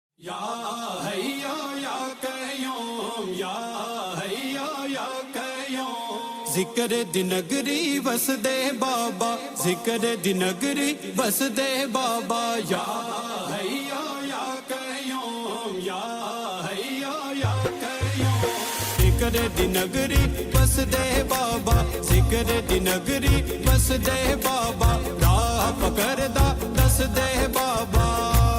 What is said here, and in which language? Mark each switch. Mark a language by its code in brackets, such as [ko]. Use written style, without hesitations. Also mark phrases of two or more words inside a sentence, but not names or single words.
[ar] يا حي يا قيوم يا حي يا قيوم. [pa] ذکر دی نگری وسدے بابا، ذکر دی نگری وسدے بابا. [ar] يا حي يا قيوم يا حي يا قيوم. [pa] ذکر دی نگری وسدے بابا، ذکر دی نگری وسدے بابا. راہ پکڑدا دس دے بابا.